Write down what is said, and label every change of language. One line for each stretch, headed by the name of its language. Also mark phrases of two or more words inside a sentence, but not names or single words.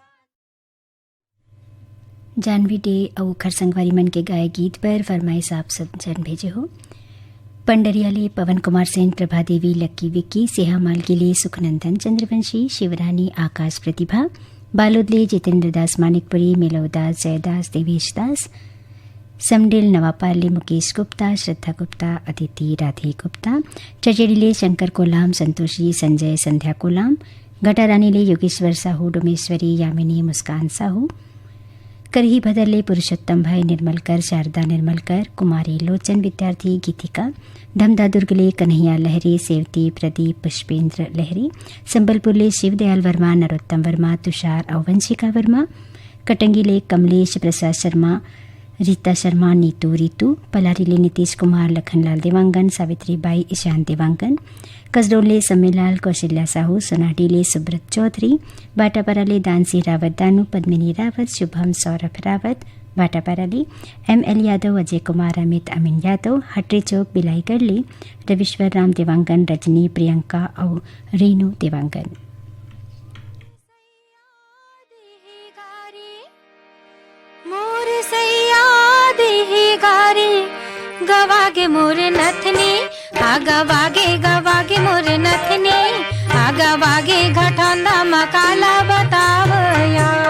Chhattisgarhi: जानवी डे और खरसंगवारी मन के गाय गीत पर फरमाइश आप सब जन भेजे हो। पंडरियाले पवन कुमार सेन, प्रभा देवी, लक्की विक्की, सेहामाल के लिए सुखनंदन चंद्रवंशी, शिवरानी, आकाश प्रतिभा, बालोदले जितेंद्र दास, मानिकपुरी, मेलवदास, जयदास, देवेश दास, समडेल, नवापाले मुकेश गुप्ता, श्रद्धा गुप्ता, अदिति राधे गुप्ता, चचेड़ीले शंकर कोलाम, संतोषी, संजय, संध्या कोलाम, घटारानीले योगेश्वर साहू, डोमेश्वरी, यामिनी, मुस्कान साहू, करही भदरले पुरुषोत्तम भाई निर्मलकर, शारदा निर्मलकर, कुमारी लोचन विद्यार्थी, गीतिका, धमदा दुर्गले कन्हैया लहरी, सेवती प्रदीप, पुष्पेंद्र लहरी, संबलपुरले शिवदयाल वर्मा, नरोत्तम वर्मा, तुषार और वंशिका वर्मा, कटंगीले कमलेश प्रसाद शर्मा, रीता शर्मा, नीतू रीतू, पलारीले नीतीश कुमार, लखनलाल देवांगन, सावित्री बाई, ईशान देवांगन, कसडोले सम्मेलाल, कौशल्या साहू, सोनाडीले सुब्रत चौधरी, बाटापराले दानसी रावत दानू, पद्मिनी रावत, शुभम सौरभ रावत, बाटापराले ML यादव, अजय कुमार, अमित, अमीन यादव, हटरे चौक बिलाईगढ़ले रविश्वर राम देवांगन, रजनी, प्रियंका और रेनू देवांगन। गवागे मोर नथनी गवागे गवागे मोर नथनी गवागे घटंदा मकाला बतावया